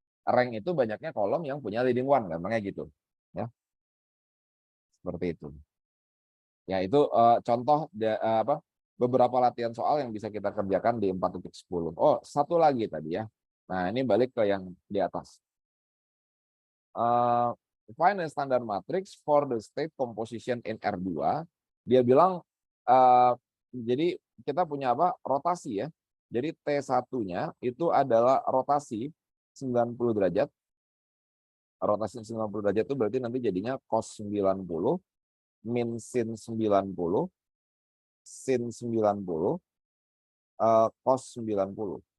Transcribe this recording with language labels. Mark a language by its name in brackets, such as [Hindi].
[Indonesian] Rank itu banyaknya kolom yang punya leading one, gampangnya gitu. Ya, seperti itu. Ya, itu contoh beberapa latihan soal yang bisa kita kerjakan di 4.10. Oh, satu lagi tadi ya. Nah, ini balik ke yang di atas. [English] Find a standard matrix for the state composition in R2. [Indonesian] Dia bilang, jadi kita punya apa? Rotasi ya. Jadi T1-nya itu adalah rotasi 90 derajat. Rotasi 90 derajat itu berarti nanti jadinya cos 90 min sin 90 sin 90 cos 90.